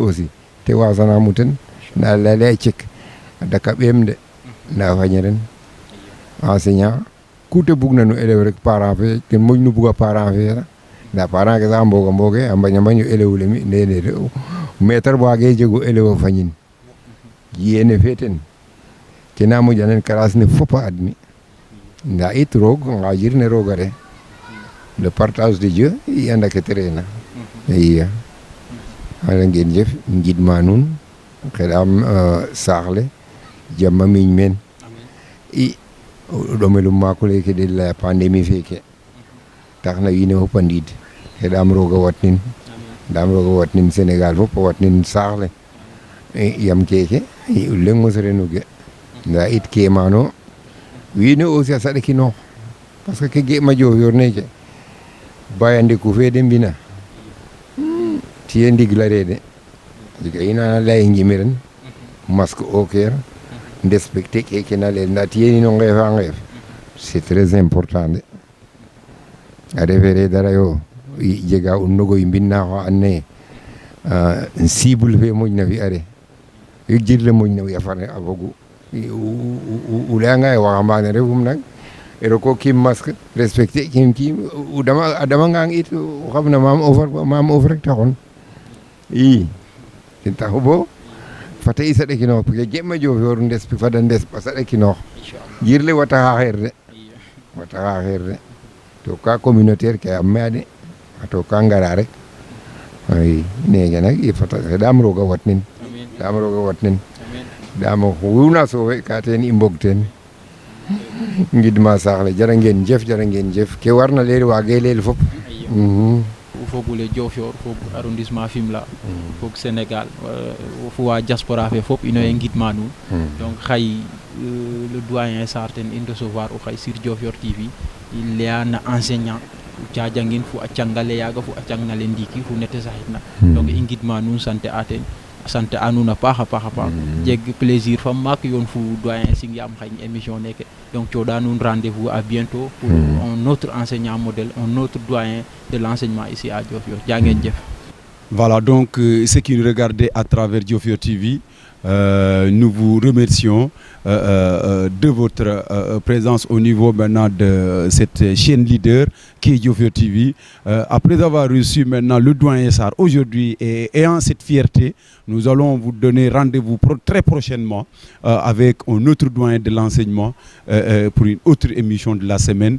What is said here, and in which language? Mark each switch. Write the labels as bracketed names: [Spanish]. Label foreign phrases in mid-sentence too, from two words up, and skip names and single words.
[Serer] aussi te wasanamu ten nda leyale a cek a daka ɓeem de nda fañeren enseignant ku te bugna no élève rek parent fe ten moƴnu buga parent fe nda parent ke sax mbooge a mbaña mbaño élève le mi nene maître waage jego élève o fañin yene fe ten kena moƴanen classe ne fop a admis nda it roog ngajir ne roog a re le [French] partage de Dieu [Serer] i anda ke te reena i xana ngeen jëf ngidma nuun xeɗam saax le jam a miñ meen i o ɗomelum maako leke [French] de la pandémie [Serer] feke taxna wiin we fop a ndiid xeɗam roog a watnin Sénégal fop a watnin saax le yam keke o leŋ mos renu ge nda it kemano wiin we aussi a saɗakinoox [French] parce que [Serer] ke ge'ma Diofior neke baya ndeku fe de mbina tiye ndigla reede jega ina lay ngimiren [French] masque au cœur respecter [Serer] keke na leel nda tiye nino ngeefa ngeef [French] c'est très important de [Serer] a refere dara yo jega o nogoy mbinna xo andoona yee cible fe moƴna fi'are yo jirle moƴna fi' a fane a fogu o layanga ye waxambaane refum nag roko kim [French] masque respecter [Serer] kim a damangang it o xamna maam of rek taxon i ten taxu bo fata i saɗakinoox [French] parce que [Serer] ge'ma Diofior fada a saɗakinoox jirle wata xaxeer de to ka communautaire ke a maya de to ka ngara rek i neke nak i fata xeɗam roog a watnin ɗam oxuna sowe ka teen i mbog teen ngidma saax le jara ngeen jëf ke warna leel waage leel fop fogule Diofior fog arrondissement Fimela fog Sénégal fo wa diaspora fe fop ino ye ngidma nuun donc xay le doyen Sarr ten in recevoir o xay sur Diofior TV i leya na enseignant cajangin fo a cangale yaga fo a cangnale ndiiki fo nete saxitna donc i ngidma nuun sante a ten sante a nuun a paax jeg plaisir fa maak yoon fu doyen Singiam xañ émission neke donc cooɗa nuun [French] rendez-vous à bientôt pour un autre enseignant modèle, un autre doyen de l'enseignement ici à Diofior. [Serer] Jangeen jëf. [French] Voilà, donc ceux qui nous regardaient à travers Diofior TV, nous vous remercions de votre présence au niveau maintenant de cette chaîne leader qui est Diofior TV. Après avoir reçu maintenant le doyen Sarr aujourd'hui et ayant cette fierté, nous allons vous donner rendez-vous très prochainement avec un autre doyen de l'enseignement pour une autre émission de la semaine.